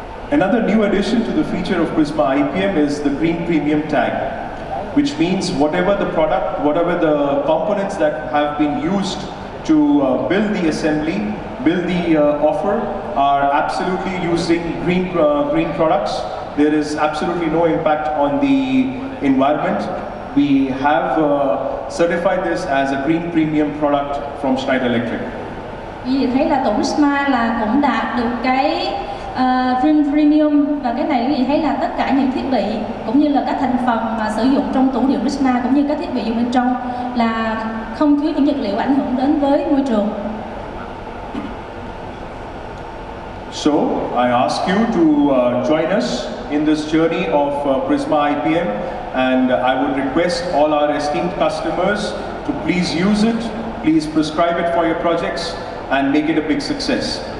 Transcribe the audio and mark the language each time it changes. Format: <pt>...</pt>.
<en>Another new addition to the feature of Prisma iPM is the Green Premium tag, which means whatever the product, whatever the components that have been used to build the assembly, build the offer, are absolutely using green products. There is absolutely no impact on the environment. We have certified this as a Green Premium product from Schneider Electric.</en> <vi>Quý vị thấy là tủ Prisma là cũng đạt được cái Green Premium, và cái này quý vị thấy là tất cả những thiết bị cũng như là các thành phần mà sử dụng trong tủ điện Prisma cũng như các thiết bị dùng bên trong là không chứa những vật liệu ảnh hưởng đến với môi trường.</vi> <en>So I ask you to join us in this journey of Prisma IPM, and I would request all our esteemed customers to please use it, please prescribe it for your projects and make it a big success.</en>